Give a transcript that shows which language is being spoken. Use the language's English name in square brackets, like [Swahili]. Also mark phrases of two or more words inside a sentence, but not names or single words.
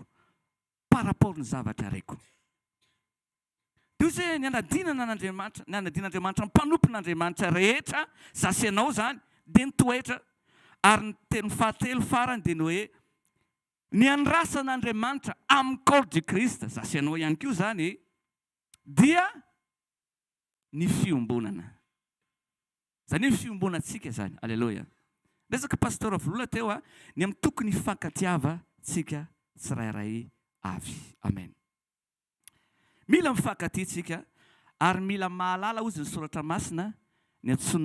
[French] par rapport [Malagasy] ny zavatra raiko dia ozy ny anadinana n'Andriamanitra ny anadin'Andriamanitra ny mpanompon'Andriamanitra rehetra zasy ianao zany dia ny toetra ary ny teny fahatelo farany dia ny hoe ny andrasan'Andriamanitra amin'ny [French] corps du Christ [Malagasy] zasy ianao ihany koa zany dia ny fiombonana zany ny fiombonantsika zany alleloia resaka pasteur volola teo ny amin'ny tokony hifankatiavatsika tsirairay avy amen mila mifankatytsika ary mila mahalala ozy ny soratra masina ny antsoina